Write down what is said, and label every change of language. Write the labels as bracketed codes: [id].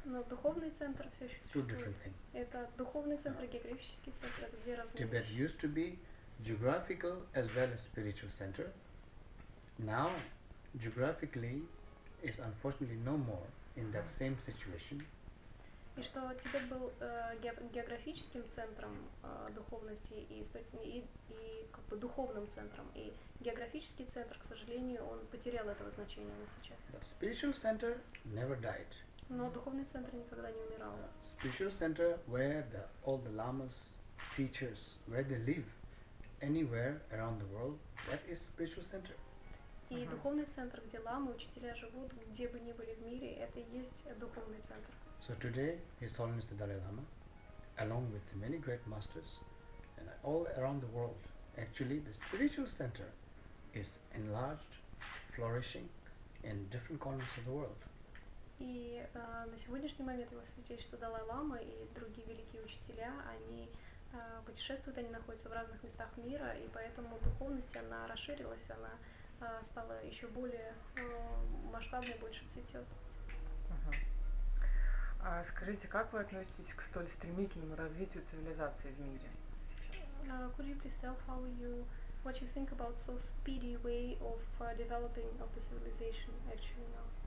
[ru] Но духовный центр все еще [en] Two [ru] существует. [en] different things. [ru] Это духовный центр и географический центр, это две разные [en] Tibet [ru] вещи. [en] used to be geographical as well as spiritual center. Now, geographically is unfortunately no more in that same situation. [ru] И что Тибет был географическим центром духовности и как бы духовным центром. И географический центр, к сожалению, он потерял этого значения на сейчас. [en] The spiritual center never died. [ru] Но духовный центр никогда не умирал. [en] Spiritual center where all the lamas, teachers, where they live, anywhere around the world, that is spiritual center. [ru] И духовный центр, где ламы, учителя живут, где бы ни были в мире, это и есть духовный центр. [en] So today, His Holiness the Dalai Lama, along with many great masters, and all around the world, actually the spiritual center is enlarged, flourishing in different corners of the world. [ru] И на сегодняшний момент его святейшество Далай-лама и другие великие учителя, они путешествуют, они находятся в разных местах мира, и поэтому духовность, она расширилась, она стала еще более масштабной, больше цветет. Скажите, как вы относитесь к столь стремительному развитию цивилизации в мире? [en] Could you please tell what you think about so speedy way of developing of the civilization actually now?